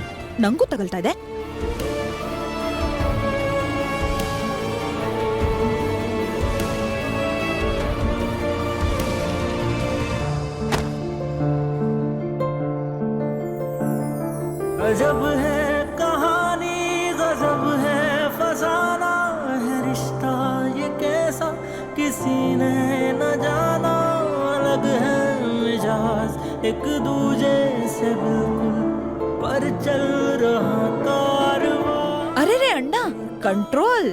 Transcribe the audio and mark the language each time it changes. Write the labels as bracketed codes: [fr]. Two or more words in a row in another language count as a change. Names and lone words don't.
[kn] ನಂಗೂ ತಗಲ್ತಾ ಇದೆ. [hi] गजब है कहानी, गजब है फसाना है रिश्ता ये कैसा किसी ने न जाना. अलग है मिजाज एक दूजे से बिल्कुल पर चल रहा कारवां. [kn] ಅರೆ ರೇ ಅಣ್ಣ, ಕಂಟ್ರೋಲ್.